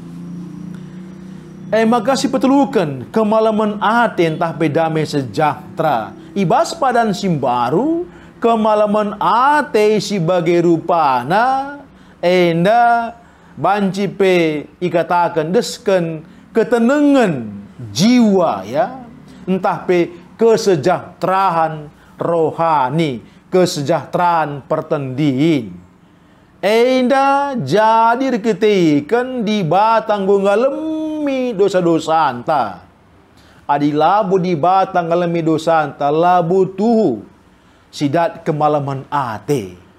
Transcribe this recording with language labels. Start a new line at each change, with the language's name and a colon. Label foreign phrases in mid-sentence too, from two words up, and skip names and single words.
Batak Karo: Maka si petulukan kemalaman ate entah bedame sejahtera, ibas padan simbaru, kemalaman ate si bagi rupana, enda banci pe ikatakan desken ketenangan jiwa ya, entah pe kesejahteraan rohani, kesejahteraan pertendiin. Enda jadi diketikan di batang ngalemi dosa-dosa anta. Adi labu di batang ngalemi dosa anta, labu tuhu sidat kemalaman ate.